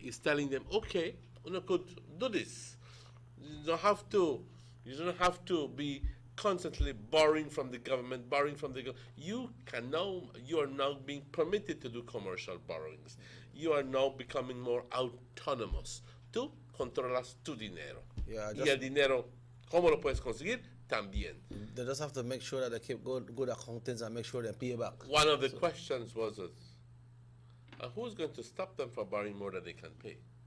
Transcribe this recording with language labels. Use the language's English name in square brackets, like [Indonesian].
[English] It's telling them, okay, you could do this. You don't have to be constantly borrowing from the government, You are now being permitted to do commercial borrowings. You are now becoming more autonomous. [Spanish] Tú controlas tu dinero. Y el dinero, ¿cómo lo puedes conseguir? También. [English] They just have to make sure that they keep good accountants and make sure they pay back. One of the questions was, who's going to stop them from borrowing more than they can pay?